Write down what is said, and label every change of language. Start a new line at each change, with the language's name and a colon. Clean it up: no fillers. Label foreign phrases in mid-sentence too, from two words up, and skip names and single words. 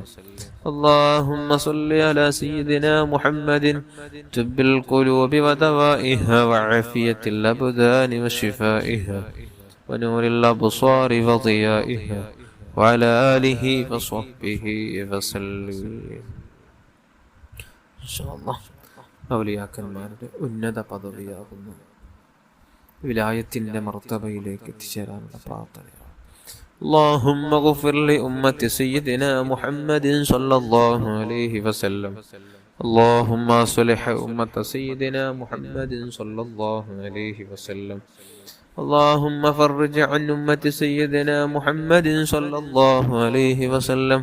Arabic: اللهم صل على سيدنا محمد طب القلوب ودوائها وعافية الأبدان وشفائها ونور الأبصار وضيائها وعلى آله وصحبه وسلم. إن شاء الله.
Malayalam: ഔലിയാക്കന്മാരുടെ ഉന്നത പദവിയാകുന്നു വിലായത്തിന്റെ മർത്തബയിലേക്ക് എത്തിച്ചേരാനുള്ള പ്രാർത്ഥനയാണ്.
Arabic: اللهم اغفر لأمة سيدنا محمد صلى الله عليه وسلم. اللهم اصلح أمة سيدنا محمد صلى الله عليه وسلم. اللهم فرج عن أمة سيدنا محمد صلى الله عليه وسلم.